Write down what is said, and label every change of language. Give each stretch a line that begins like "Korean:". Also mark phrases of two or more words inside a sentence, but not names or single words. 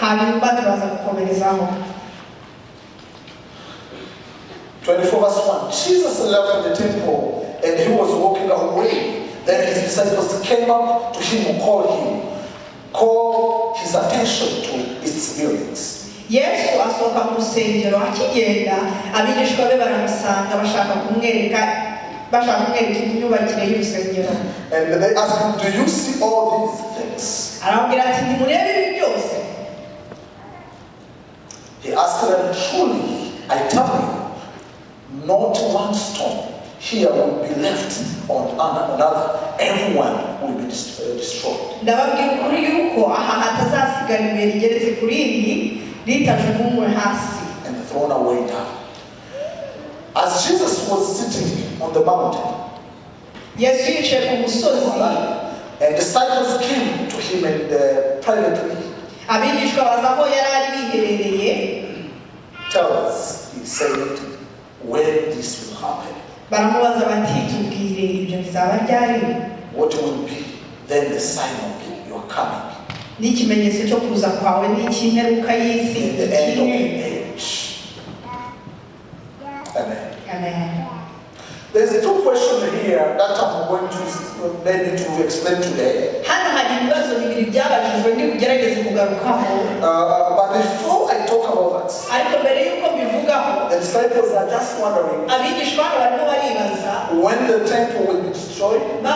English: 24 verse 1. Jesus left the temple and he was walking away. Then his disciples came up to him and called his attention to its buildings.
Kinyarwanda: Yesu asohoka mu rusengero akigenda abigishwa be baramusanga bashaka kumwereka inyubakire y'urusengero.
English: And they asked him, do you see all these things?
Kinyarwanda: Arababwira ati ntimurebe ibi byose?
English: He asked them, truly I tell you, not one stone here will be left on another. Everyone will be destroyed.
Kinyarwanda: Ndababwira ukuri yuko aha hatazasigara ibuye rigeretse ku rindi ritajugunywe hasi.
English: And thrown away down. As Jesus was sitting on the mountain,
Kinyarwanda: Yesu yicaye ku musozi,
English: and disciples came to him and privately.
Kinyarwanda: Abigishwa baza aho yari ari biherereye.
English: Tell us, he said, when this will happen.
Kinyarwanda: Baramubaza bati tubwire ibyo bizaba ryari?
English: What will be then the sign of your coming?
Kinyarwanda: N'ikimenyetso cyo kuza kwawe n'ikimperuka y'isi.
English: The end of the age. Amen. Amen. There's two questions here that I'm going to maybe to explain today. But before I talk about that, the disciples are just wondering when the temple will be destroyed.